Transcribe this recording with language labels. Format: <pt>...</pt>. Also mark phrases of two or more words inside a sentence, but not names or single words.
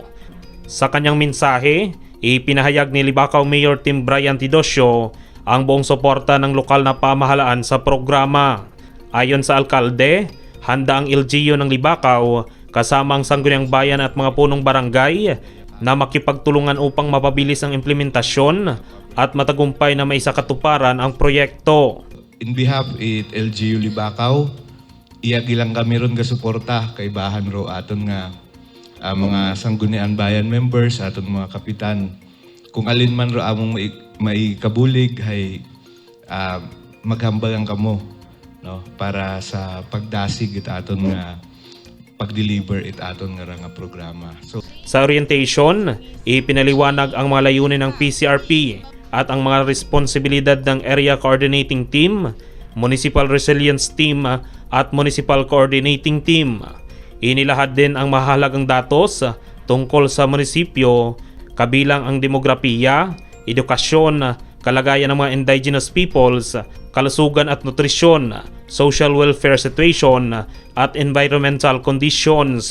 <tl>Sa kanyang mensahe, ipinahayag ni Libakaw Mayor Tim Brian Tidosio ang buong suporta ng lokal na pamahalaan sa programa. Ayon sa alkalde, handa ang LGU ng Libakaw kasama ang Sangguniang Bayan at mga punong barangay na makipagtulungan upang mapabilis ang implementasyon at matagumpay na maisakatuparan ang proyekto.</tl> <en>In behalf</en> <akl>it LGU Libakaw, iyagilang kami ron ga suporta kay bahan ro aton nga mga Sangguniang Bayan members, aton mga kapitan. Kung alin man ro among maikabulig ay maghambalang kamo, no, para sa pagdasig it aton nga pag-deliver it aton nga programa.</akl> <tl>So sa orientation, ipinaliwanag ang mga layunin ng PCRP at ang mga responsibilidad ng Area Coordinating Team, Municipal Resilience Team at Municipal Coordinating Team. Inilahad din ang mahalagang datos tungkol sa munisipyo, kabilang ang demografiya, edukasyon, kalagayan ng mga</tl> <en>indigenous peoples,</en> <tl>kalusugan at nutrisyon,</tl> <en>social welfare situation,</en> <tl>at</tl> <en>environmental conditions.</en>